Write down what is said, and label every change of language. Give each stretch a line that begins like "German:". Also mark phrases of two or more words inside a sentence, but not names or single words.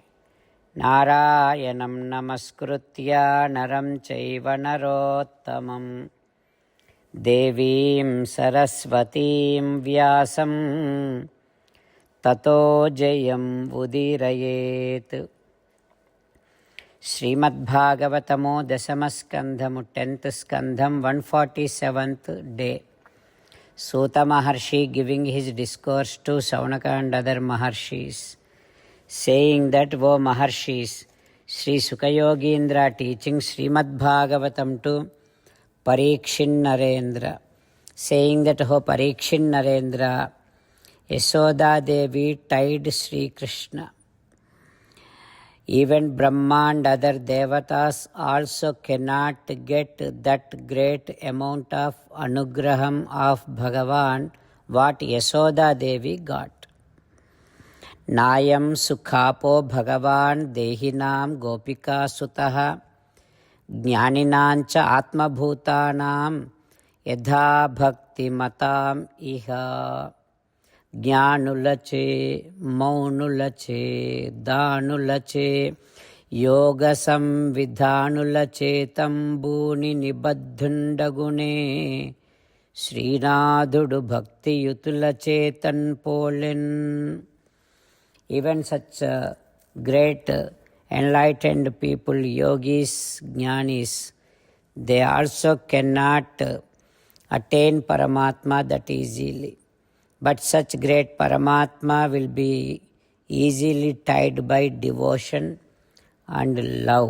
Sanskrit: Narayanam namaskritya naram chaiva narottamam Devim Saraswatim Vyasam Tato Jayam Udirayet.
English: Srimad Bhagavatamo Dasamaskandhamu 10th Skandham 147th day. Suta Maharshi giving his discourse to Saunaka and other Maharshis, saying that, O Maharshis, Sri Sukayogindra teaching Srimad Bhagavatam to Parikshin Narendra, saying that, O Parikshin Narendra, Yasoda Devi tied Sri Krishna Even Brahma and other devatas also cannot get that great amount of anugraham of Bhagavan what Yasoda Devi got.
Sanskrit: Nayam sukhapo Bhagavan dehinam gopika sutaha jnaninancha atmabhutanam yadha bhakti matam iha.
Telugu: జ్ఞానులచే మౌనులచే దానులచే యోగ సంవిధానులచే తంబూని నిబద్ధుండగునే శ్రీనాథుడు భక్తియుతుల చేతన్ పోలెన్.
English: Even such great enlightened people, yogis, jnanis, they also cannot attain Paramatma that easily. But such great Paramatma will be easily tied by devotion and love.